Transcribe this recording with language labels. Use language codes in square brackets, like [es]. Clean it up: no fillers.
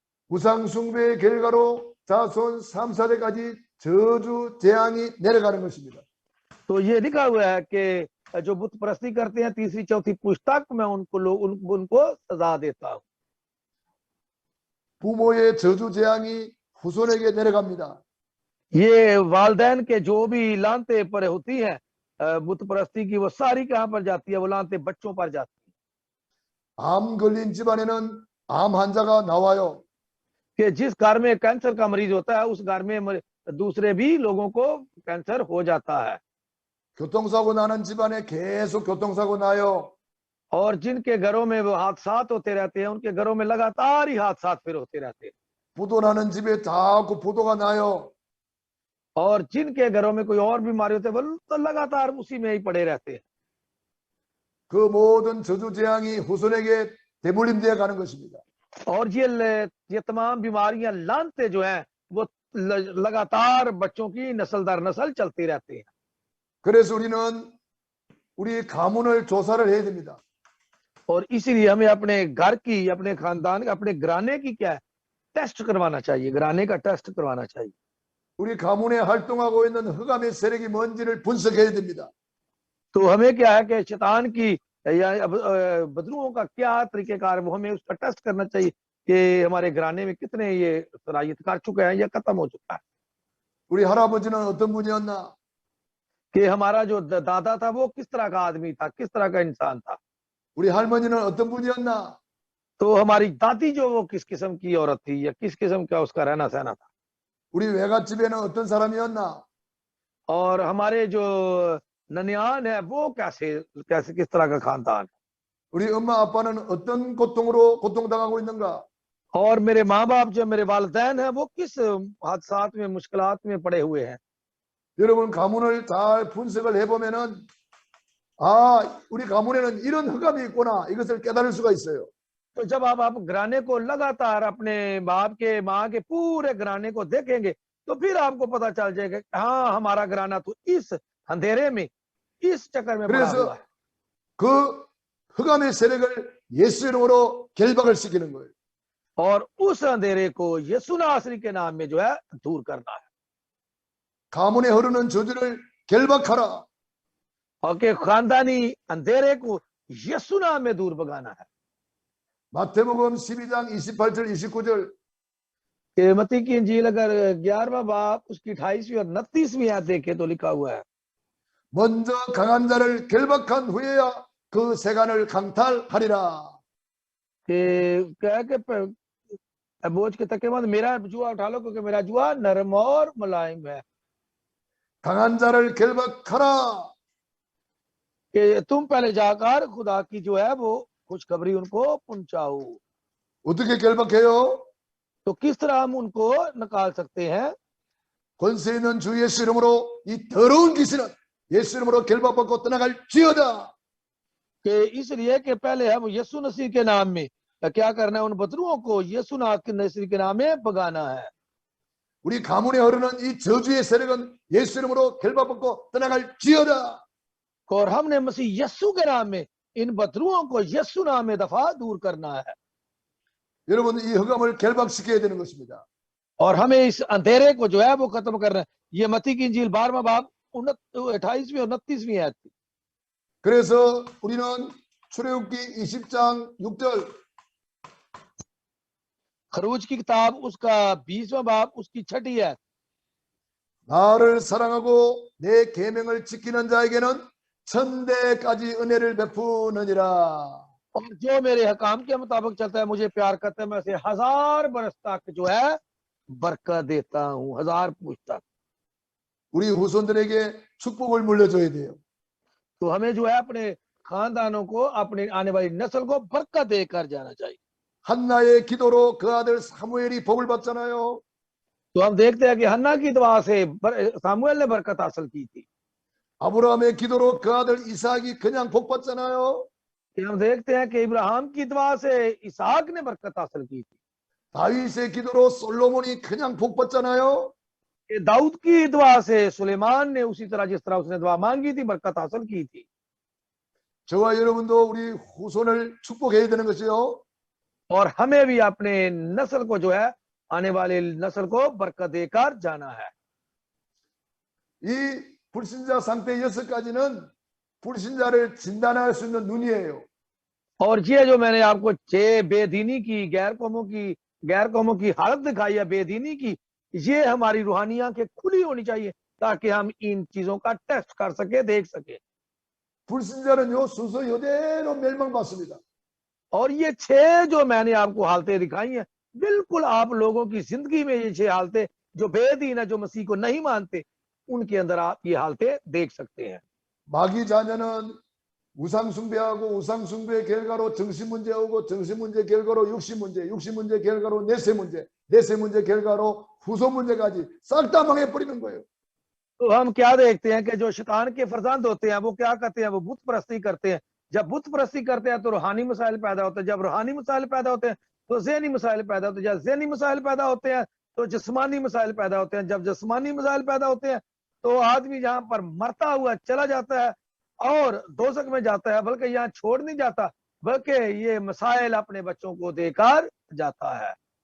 [ko] 우상 숭배의 결과로 자손 3, 4대까지 저주 재앙이 내려가는 것입니다. [hi] तो ये लिखा हुआ है कि जो बुत परस्ती करते हैं 3री 4थी पुश्तक में उनको सजा देता हूं। [ko] 부모의 저주 재앙이 후손에게 내려갑니다. [hi] ये वालदैन के जो भी लानते पर होती हैं बुत परस्ती की, वो सारी कहां पर जाती है, वो लानते बच्चों पर जाती है। [ko] 암 걸린 집안에는 암 환자가 나와요. [hi] कि जिस घर में कैंसर का मरीज होता है उस घर में दूसरे भी लोगों को कैंसर हो जाता है। [ko] 교통사고 나는 집안에 계속 교통사고 나요. [hi] और जिनके घरों में वो हादसात होते रहते हैं उनके घरों में लगातार ही हादसात फिर होते रहते हैं। [ko] 부도 나는 집에 자꾸 부도가 나요. [hi] और जिनके घरों में कोई और बीमारी होती है वो तो लगातार उसी में ही पड़े रहते हैं। [ko] 그 모든 저주 재앙이 후손에게 대물림되어 가는 것입니다. [hi] और ये तमाम बीमारियां लानते जो हैं वो लगातार बच्चों की नस्ल दर नस्ल चलती रहती हैं। [ko] 그래서 우리는 우리 가문을 조사를 해야 됩니다. [hi] और इसीलिए हमें अपने घर की, अपने खानदान, अपने घराने की क्या है, टेस्ट करवाना चाहिए, घराने का टेस्ट करवाना चाहिए। [ko] 우리 가문에 활동하고 있는 흑암의 세력이 뭔지를 분석해야 됩니다. [hi] तो हमें क्या है कि शैतान की या बदलुओं का क्या तरीकेकार, वो हमें उसका टेस्ट करना चाहिए कि हमारे घराने में कितने ये सलाहियत कर चुके हैं या खत्म हो चुका है। [ko] 우리 할아버지는 어떤 분이었나? [hi] कि हमारा जो दादा था वो किस तरह का आदमी था, किस तरह का इंसान था। [ko] 우리 할머니는 어떤 분이었나? [hi] तो हमारी दादी जो वो किस किस्म की औरत थी या किस किस्म का उसका रहना सहना था। [ko] 우리 외갓집에는 어떤 사람이었나? [hi] और हमारे जो ननियान है वो कैसे किस तरह का खानदान। [ko] 우리 엄마 아빠는 어떤 고통당하고 있는가? [hi] और मेरे माँ बाप जो मेरे वालिदैन है वो किस हादसात में, मुश्किलात में पड़े हुए हैं। [ko] 여러분 가문을 잘 분석을 해보면은 아, 우리 가문에는 이런 흑암이 있구나 이것을 깨달을 수가 있어요. [hi] तो जब आप घराने को लगातार अपने बाप के, माँ के पूरे घराने को देखेंगे तो फिर आपको पता चल जाएगा हाँ हमारा घराना तो इस अंधेरे में, इस चक्कर में पड़ा हुआ है। [ko] 그 흑암의 세력을 예수 이름으로 결박을 시키는 거예요. [hi] और उस अंधेरे को यीशु नासरी के नाम में जो है दूर करना है। [ko] 가문에 흐르는 저주를 결박하라. [hi] और के खानदानी अंधेरे को यीशु नाम में दूर भगाना है। [ko] 마태복음 12장 28절 29절 [hi] कि मत्ती की इंजील अगर 11वां बाब उसकी 28वीं और 29वीं आयत देखे तो लिखा हुआ है [ko] 먼저 강한 자를 결박한 후에야 그 세간을 강탈하리라. [hi] कि क्या कि बोझ के तके बाद मेरा जुआ उठा लो क्योंकि मेरा जुआ नरम और मुलायम है [ko] 강한 자를 결박하라. [hi] कि तुम पहले जाकर खुदा की जो है वो खुशखबरी उनको पहुंचाओ [ko] 어떻게 결박해요? [hi] तो किस तरह हम उनको निकाल सकते हैं [ko] 권세 있는 주 예수 이름으로 이 더러운 귀신은 예수 이름으로 결박받고 떠나갈지어다. [hi] कि इसलिए कि पहले हम यीशु मसीह के नाम में क्या करना है उन बदरुओं को यीशु नाथ के मसीह के नाम में भगाना है [ko] 우리 가문에 흐르는 이 저주의 세력은 예수 이름으로 결박받고 떠나갈지어다. [hi] और हमने मसीह यीशु के नाम में इन बदरुओं को यीशु नाम में दफा दूर करना है [ko] 여러분 이 흑암을 결박시켜야 되는 것입니다. [hi] और हमें इस अंधेरे को जो है वो खत्म करना है ये मत्ती की इंजील 12वां बाब 28वीं और 29वीं आयत थी [ko] 그래서 우리는 출애굽기 20장 6절 [hi] खरूज की किताब उसका 20वां बाब उसकी 6ठी आयत [ko] 나를 사랑하고 내 계명을 지키는 자에게는 천대까지 은혜를 베푸느니라. [hi] और जो मेरे हकाम के मुताबिक चलता है मुझे प्यार करता है मैं उसे 1000 बरस तक जो है बरकत देता हूँ 1000 पूछ तक [ko] 우리 후손들에게 축복을 물려줘야 돼요. [hi] तो हमें जो है अपने खानदानों को अपने आने वाली नस्ल को बरकत देकर जाना चाहिए [ko] 한나의 기도로 그 아들 사무엘이 복을 받잖아요. [hi] तो हम देखते हैं कि हन्ना की दुआ से सामुएल ने बरकत हासिल की थी [ko] 아브라함의 기도로 그 아들 이삭이 그냥 복 받잖아요. [hi] कि हम देखते हैं कि इब्राहिम की दुआ से इसहाक ने बरकत हासिल की थी [ko] 다윗의 기도로 솔로몬이 그냥 복 받잖아요. [hi] कि दाऊद की दुआ से सुलेमान ने उसी तरह जिस तरह उसने दुआ मांगी थी बरकत हासिल की थी [ko] 저와 여러분도 우리 후손을 축복해야 되는 것이요. [hi] और हमें भी अपने नस्ल को जो है आने वाले नस्ल को बरकत देकर जाना है [ko] 이 불신자 상태 6가지는 불신자를 진단할 수 있는 눈이에요. [hi] और ये जो मैंने आपको 6 बेदीनी की गैर कौमों की हालत दिखाई है बेदीनी की ये हमारी रूहानी आंखें खुली होनी चाहिए ताकि हम इन चीजों का टेस्ट कर सके देख सके [ko] 불신자는요 순서 이대로 멸망받습니다. [hi] और ये 6 जो मैंने आपको हालतें दिखाई हैं बिल्कुल आप लोगों की जिंदगी में ये 6 हालतें जो बेदीन है जो मसीह को नहीं मानते उनके अंदर आप ये हालतें देख सकते हैं [ko] 마귀 자녀는 우상 숭배하고 우상 숭배의 결과로 정신 문제 오고 정신 문제 결과로 육신 문제, 육신 문제 결과로 내세 문제, 내세 문제 결과로 후손 문제까지 싹 다 망해 버리는 거예요. [hi] तो हम क्या देखते हैं कि जो शैतान के फरजंद होते हैं वो क्या करते हैं वो बुत परस्ती करते हैं जब बुत परस्ती करते हैं तो रूहानी मसाइल पैदा होते हैं जब रूहानी मसाइल पैदा होते हैं तो ज़हनी मसाइल पैदा होते हैं जब ज़हनी मसाइल पैदा होते हैं तो जिस्मानी मसाइल पैदा होते हैं जब जिस्मानी मसाइल पैदा होते हैं तो आदमी जहां पर मरता हुआ चला जाता है और दोज़ख में जाता है बल्कि यहाँ छोड़ नहीं जाता बल्कि ये मसाइल अपने बच्चों को देकर जाता है